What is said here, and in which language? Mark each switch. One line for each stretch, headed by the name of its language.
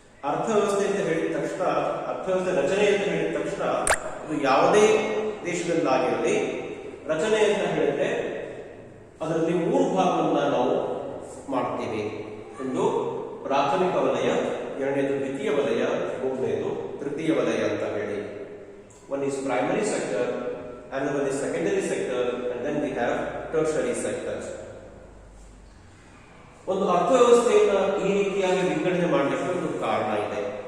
Kannada: ಅರ್ಥವ್ಯವಸ್ಥೆ ಅಂತ ಹೇಳಿದ ತಕ್ಷಣ, ಅರ್ಥವ್ಯವಸ್ಥೆ ರಚನೆ ಅಂತ ಹೇಳಿದ ತಕ್ಷಣ, ಇದು ಯಾವುದೇ ದೇಶದಲ್ಲಾಗಿರಲಿ ರಚನೆ ಅಂತ ಹೇಳಿದ್ರೆ ಅದರಲ್ಲಿ 3 ಭಾಗವನ್ನ ನಾವು ಮಾಡ್ತೀವಿ. ಒಂದು ಪ್ರಾಥಮಿಕ ವಲಯ, ಎರಡನೇದು ದ್ವಿತೀಯ ವಲಯ, ಮೂರನೇದು ತೃತೀಯ ವಲಯ ಅಂತ ಹೇಳಿ.
English: One is primary sector another one is secondary sector, and then we have tertiary sectors.
Kannada: ಒಂದು ಅರ್ಥವ್ಯವಸ್ಥೆಯನ್ನ ಈ ರೀತಿಯಾಗಿ ವಿಂಗಡಣೆ ಮಾಡಲಿಕ್ಕೆ ಒಂದು ಕಾರಣ ಇದೆ.